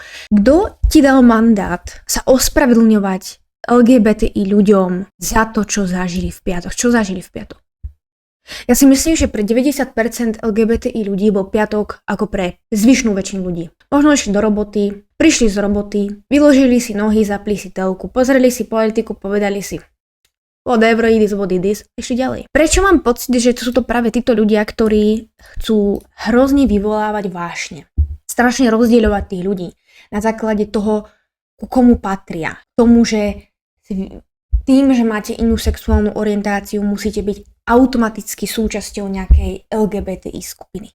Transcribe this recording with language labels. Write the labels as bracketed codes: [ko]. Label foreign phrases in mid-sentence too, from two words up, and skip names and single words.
[sk] Kto ti dal mandát sa ospravedlňovať LGBTI ľuďom za to, čo zažili v piatok? Čo zažili v piatok? Ja si myslím, že pre 90% LGBTI ľudí bol piatok ako pre zvyšnú väčšinu ľudí. Možno išli do roboty, prišli z roboty, vyložili si nohy, zapli si telku, pozreli si politiku, povedali si [en] whatever it is, what it is, [sk] išli ďalej. Prečo mám pocit, že sú to práve títo ľudia, ktorí chcú hrozne vyvolávať vášne? Strašne rozdieľovať tých ľudí na základe toho, ku komu patria. Tomu, že tým, že máte inú sexuálnu orientáciu, musíte byť automaticky súčasťou nejakej LGBTI skupiny.